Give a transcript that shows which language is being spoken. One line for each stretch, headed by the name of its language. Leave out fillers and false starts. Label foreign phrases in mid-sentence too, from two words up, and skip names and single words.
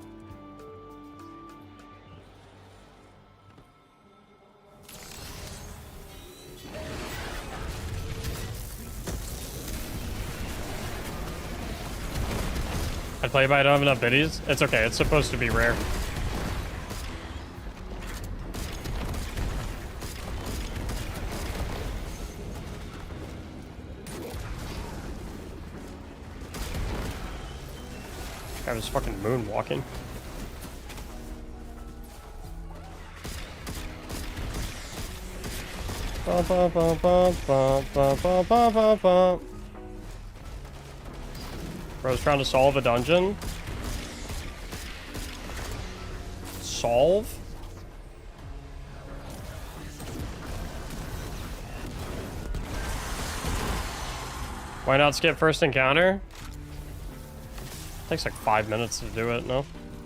English: I'd play but I don't have enough biddies. It's okay, it's supposed to be rare. I was fucking moonwalking. Ba, ba, ba, ba, ba, ba, ba, ba, ba, ba. Bro's trying to solve a dungeon. Solve? Why not skip first encounter? Takes like 5 minutes to do it, no?